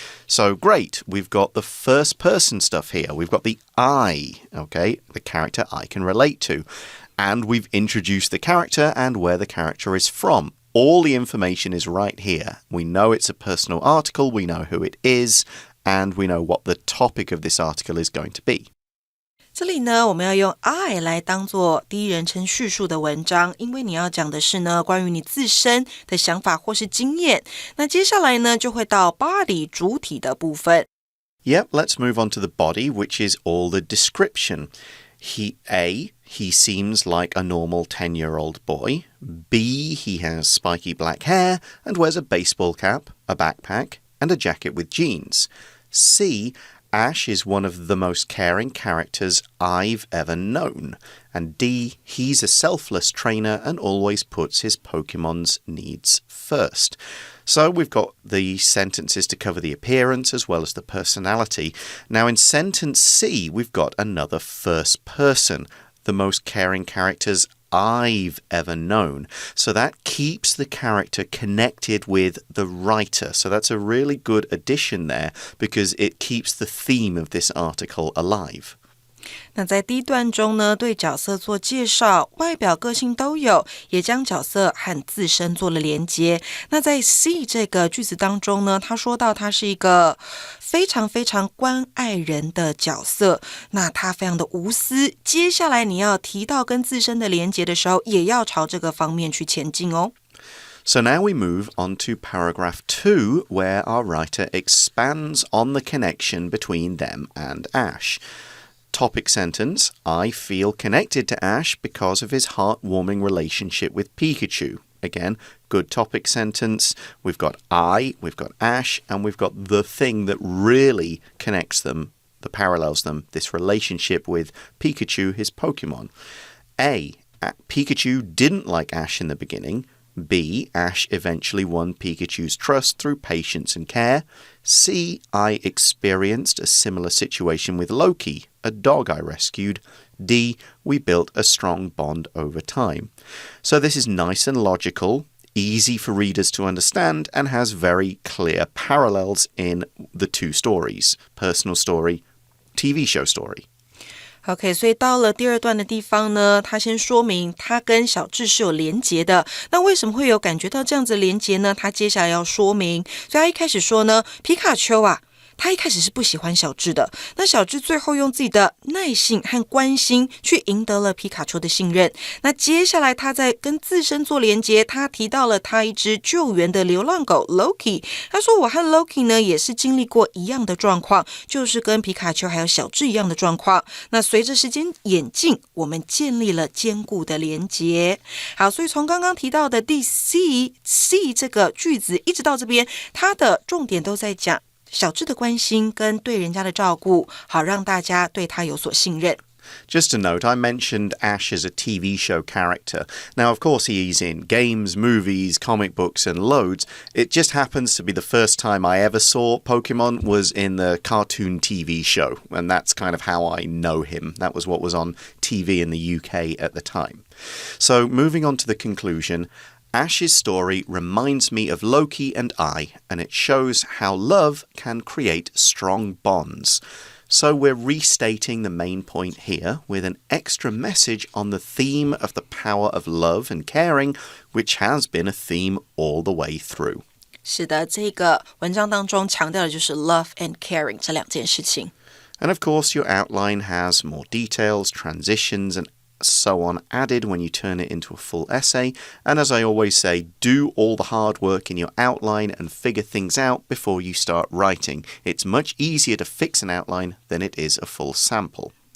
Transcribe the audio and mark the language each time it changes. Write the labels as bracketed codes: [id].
[en] So great, we've got the first person stuff here. We've got the I, okay, the character I can relate to. And we've introduced the character and where the character is from. All the information is right here. We know it's a personal article, we know who it is, and we know what the topic of this article is going to be. [zh] 这里呢，我们要用 I 来当做第一人称叙述的文章，因为你要讲的是呢，关于你自身的想法或是经验。那接下来呢，就会到 body 主体的部分。 [en] Yep, let's move on to the body, which is all the description. He seems like a normal 10-year-old boy. B, he has spiky black hair and wears a baseball cap, a backpack, and a jacket with jeans. C, Ash is one of the most caring characters I've ever known. And D, he's a selfless trainer and always puts his Pokemon's needs first. So we've got the sentences to cover the appearance as well as the personality. Now in sentence C, we've got another first person. The most caring characters I've ever known. So that keeps the character connected with the writer. So that's a really good addition there because it keeps the theme of this article alive. [zh] 那在第一段中呢，对角色做介绍，外表个性都有，也将角色和自身做了连结。那在 C 这个句子当中呢，他说到他是一个非常非常关爱人的角色，那他非常的无私。接下来你要提到跟自身的连结的时候，也要朝这个方面去前进哦。 [en] So now we move on to paragraph 2, where our writer expands on the connection between them and Ash.Topic sentence, I feel connected to Ash because of his heartwarming relationship with Pikachu. Again, good topic sentence. We've got I, we've got Ash, and we've got the thing that really connects them, that parallels them, this relationship with Pikachu, his Pokemon. A, Pikachu didn't like Ash in the beginning. B, Ash eventually won Pikachu's trust through patience and care. C, I experienced a similar situation with Loki, a dog I rescued. D, we built a strong bond over time. So this is nice and logical, easy for readers to understand, and has very clear parallels in the two stories, personal story, TV show story.OK, [zh] 所以到了第二段的地方呢，他先说明他跟小智是有连结的。那为什么会有感觉到这样子连结呢？他接下来要说明。所以他一开始说呢，皮卡丘啊，他一开始是不喜欢小智的，那小智最后用自己的耐性和关心去赢得了皮卡丘的信任。那接下来他在跟自身做连结，他提到了他一只救援的流浪狗 Loki。他说我和 Loki 呢也是经历过一样的状况，就是跟皮卡丘还有小智一样的状况。那随着时间演进，我们建立了坚固的连结。好，所以从刚刚提到的第 C 这个句子一直到这边，它的重点都在讲小智的关心跟对人家的照顾，好让大家对他有所信任。 [en] Just a note, I mentioned Ash as a TV show character. Now, of course, he's in games, movies, comic books, and loads. It just happens to be the first time I ever saw Pokemon was in the cartoon TV show, and that's kind of how I know him. That was what was on TV in the UK at the time. So, moving on to the conclusion,Ash's story reminds me of Loki and I, and it shows how love can create strong bonds. So we're restating the main point here with an extra message on the theme of the power of love and caring, which has been a theme all the way through. [zh] 是的，这个文章当中强调的就是 [en] love and caring [zh] 这两件事情。 [en] And of course, your outline has more details, transitions, and so on added when you turn it into a full essay. And as I always say, do all the hard work in your outline and figure things out before you start writing. It's much easier to fix an outline than it is a full sample.